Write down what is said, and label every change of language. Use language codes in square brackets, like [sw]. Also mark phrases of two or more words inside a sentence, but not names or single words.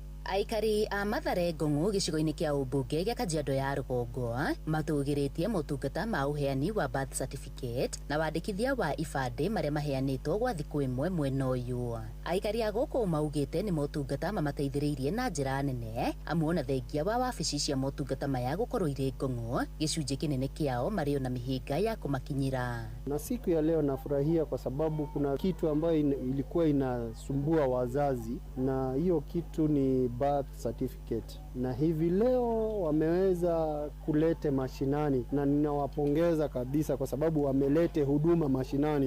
[ki] Aikari a Mathare Ngong'o gĩcigo-inĩ kĩa ũmbunge gĩa Kajiado ya rũgongo matũgĩrĩtie motungata ma ũheani wa [en] birth certificate [ki] na wandĩkithia wa ibandĩ marĩa maheanĩtwo gwa thikũ ĩmwe mwena ũyũ. Aikari a gũkũ maugĩte nĩ motungata mamateithĩrĩirie na njĩra nene amu ona thengia wa wabici cia motungata maya gũkorwo irĩ Ngong'o, gĩcunjĩ kĩnene kĩao marĩ na mĩhĩnga ya kũmakinyĩra. [sw] Na siku ya leo nafurahia kwa sababu kuna kitu ambayo ilikuwa inasumbua wazazi, na hiyo kitu ni [en] birth certificate, [sw] na hivi leo wameweza kulete mashinani na ninawapongeza kabisa kwa sababu wamelete huduma mashinani.